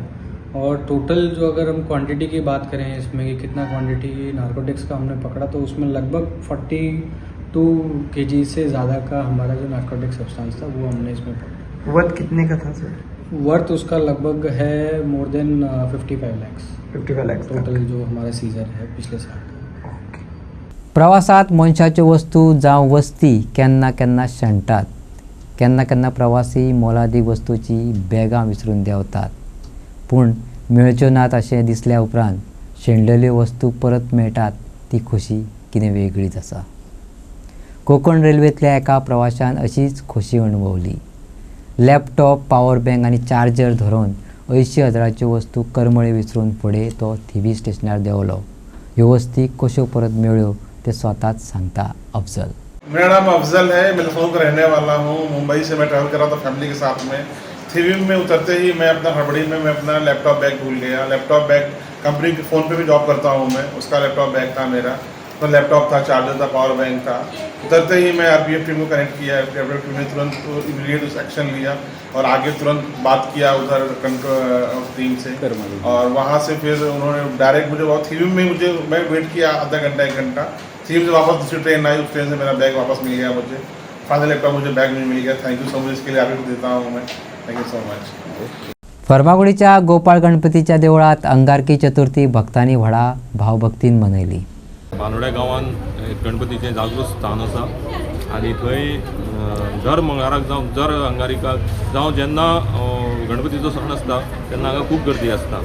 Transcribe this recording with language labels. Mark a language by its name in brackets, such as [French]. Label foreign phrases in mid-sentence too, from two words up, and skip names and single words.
[Hindi] और टोटल जो अगर हम क्वांटिटी की बात करें इसमें कि कितना क्वांटिटी नार्कोटिक्स का हमने पकड़ा, तो उसमें लगभग 42 kg से ज़्यादा का हमारा जो [English] narcotic substance [Hindi] था वो हमने इसमें पकड़ा. वर्थ कितने का था सर? वर्थ उसका लगभग है [English] more than [Hindi] 55 lakhs. 55 lakhs टोटल जो हमारा सीजर है पिछले साल. [Konkani] प्रवासात मनशाच्यो वस्तू जावं वस्ती केन्ना केन्ना शेणटात. केन्ना केन्ना प्रवासी मोलादीक वस्तूची बॅगां विसरून देंवतात. पूण मेळच्यो नात अशें दिसल्या उपरांत शेणलेल्यो वस्तू परत मेळटात ती खोशी कितें वेगळीच आसा. कोकण रेल्वेंतल्या एका प्रवाशान अशीच खोशी अणभवली. लॅपटॉप, [English] power bank [Konkani] आनी चार्जर धरून 80,000च्यो वस्तू करमळे विसरून फुडें तो थिवी स्टेशनार देंवलो. ह्यो वस्ती कश्यो परत मेळ्ळ्यो ते स्वताच सांगता अफजल. [Hindi] मेरा नाम अफजल है, मैं लखनऊ का रहने वाला हूँ. मुंबई से मैं ट्रैवल कर रहा था फैमिली के साथ में. थिवी में उतरते ही मैं अपना हड़बड़ी में मैं अपना [English] laptop bag [Hindi] भूल गया. [English] laptop bag [Hindi] कंपनी के फ़ोन पे भी जॉब करता हूँ मैं, उसका [English] laptop bag [Hindi] था मेरा. तो लैपटॉप था, चार्जर था, [English] power bank [Hindi] था. उतरते ही मैं [English] RPF team [Hindi] को कनेक्ट किया. [English] RPF team [Hindi] ने तुरंत इमीडिएट उस एक्शन लिया और आगे तुरंत बात किया उधर कंट्रोल टीम से. और वहाँ से फिर उन्होंने डायरेक्ट मुझे बहुत थिवी में मैं वेट किया आधा घंटा 1 घंटा. थिवी से वापस दूसरी ट्रेन आई, उस ट्रेन से मेरा बैग वापस मिल गया मुझे. [English] final laptop [Hindi] मुझे बैग में मिल गया. [English] thank you so much, [Hindi] इसके लिए आगे देता हूँ मैं. [English] thank you so much. [Konkani] फर्मागुडीच्या गोपाळ गणपतीच्या देवळात अंगारकी चतुर्थी भक्तांनी व्हडा भावभक्तीन मनयली. बांदोड्या गांवांत गणपतीचें जागृत स्थान आसा आनी थंय दर मंगळाराक जावं दर अंगारिकाक जावं जेन्ना गणपतीचो सण आसता तेन्ना हांगा खूब गर्दी आसता.